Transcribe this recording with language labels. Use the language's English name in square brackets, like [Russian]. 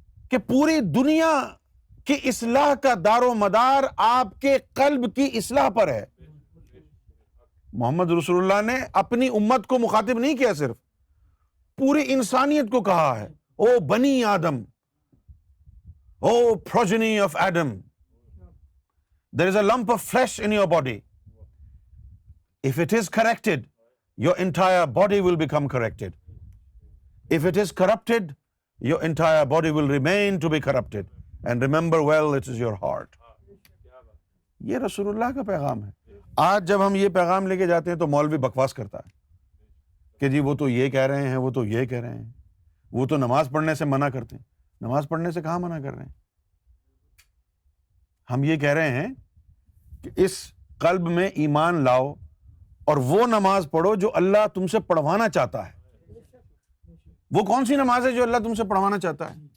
[Urdu] کہ پوری دنیا کی اصلاح کا دار و مدار آپ کے قلب کی اصلاح پر ہے؟ محمد رسول اللہ نے اپنی امت کو مخاطب نہیں کیا، صرف پوری انسانیت کو کہا ہے، او بنی آدم، او [English] progeny of Adam, there is a lump of flesh in your body. If it is corrected, your entire body will become corrected. If it is corrupted, your entire body will remain to be corrupted. And remember well, it is your heart. [Urdu] یہ رسول اللہ کا پیغام ہے۔ آج جب ہم یہ پیغام لے کے جاتے ہیں تو مولوی بکواس کرتا ہے کہ جی وہ تو یہ کہہ رہے ہیں، وہ تو یہ کہہ رہے ہیں، وہ تو نماز پڑھنے سے منع کرتے ہیں۔ نماز پڑھنے سے کہاں منع کر رہے ہیں؟ ہم یہ کہہ رہے ہیں کہ اس قلب میں ایمان لاؤ اور وہ نماز پڑھو جو اللہ تم سے پڑھوانا چاہتا ہے۔ وہ کون سی نماز ہے جو اللہ تم سے پڑھوانا چاہتا ہے؟